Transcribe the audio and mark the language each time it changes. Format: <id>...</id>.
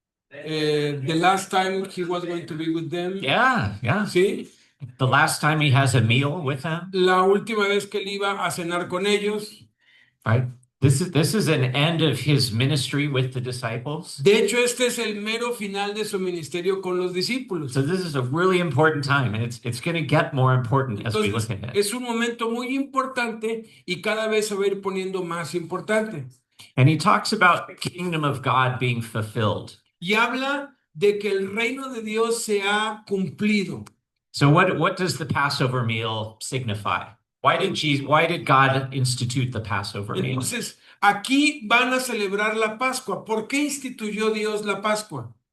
<en>The last time he was going to be with them. Yeah.</en> <es>Sí.</es> <en>The last time he has a meal with them.</en> <es>La última vez que él iba a cenar con ellos.</es> <en>Right. This is an end of his ministry with the disciples.</en> <es>De hecho, este es el mero final de su ministerio con los discípulos.</es> <en>So this is a really important time, and it's going to get more important as we look at it.</en> <es>Es un momento muy importante y cada vez se va a ir poniendo más importante.</es> <en>And he talks about the kingdom of God being fulfilled.</en> <es>Y habla de que el reino de Dios se ha cumplido.</es> <en>So what does the Passover meal signify? Why did God institute the Passover meal?</en> <es>Entonces, aquí van a celebrar la Pascua. ¿Por qué instituyó Dios la Pascua?</es>